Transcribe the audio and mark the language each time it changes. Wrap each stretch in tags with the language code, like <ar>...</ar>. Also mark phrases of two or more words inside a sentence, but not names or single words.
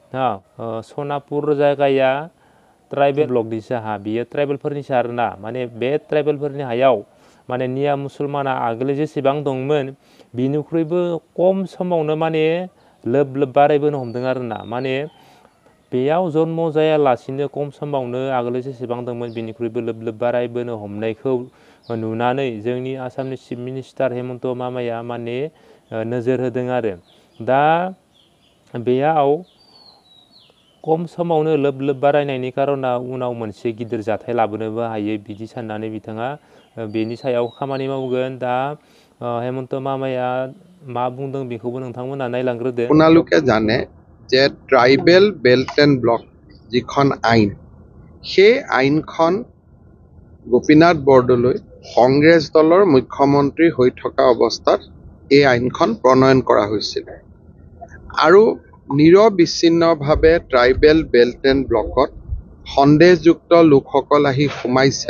<brx>सनापुर जायगाया</brx> <en>tribal blockनिसो</en> <brx>हा बियो ट्राइबेलफोरनिसो आरोना माने बे ट्राइबेलफोरनि हायाव माने निया मुसलमाना आगोल जेसेबां दंमोन बिनिख्रुइबो खम समावनो माने लोब बारायबोनो हमदों आरोना माने बेयाव जन्म जायालासिनो खम समावनो आगोल जेसेबां दंमोन बिनिख्रुइबो लोब बारायबोनो हमनायखौ नुनानै जोंनि आसामनि</brx> <en>chief minister</en> <brx>हेमन्त मामाया माने नोजोर होदों आरो दा बेयाव खम समावनो लोब बारायनायनि कारना उनाव मोनसे गिदिर जाथाय लाबोनोबो हायो बिदि साननानै बिथाङा बेनि सायाव खामानि मावगोन दा हेमन्त मामाया मा बुंदों बेखौबो नोंथांमोना नायलांग्रोदो</brx> <as>আপোনালোকে জানে যে</as> <en>tribal belt and block</en> <as>যিখন আইন সেই আইনখন গোপীনাথ বৰদলৈ কংগ্ৰেছ দলৰ মুখ্যমন্ত্ৰী হৈ থকা অৱস্থাত এই আইনখন প্ৰণয়ন কৰা হৈছিল আৰু নিৰবিচ্ছিন্নভাৱে</as> <en>tribal belt and blockত</en> <as>সন্দেহযুক্ত লোকসকল আহি সোমাইছে</as>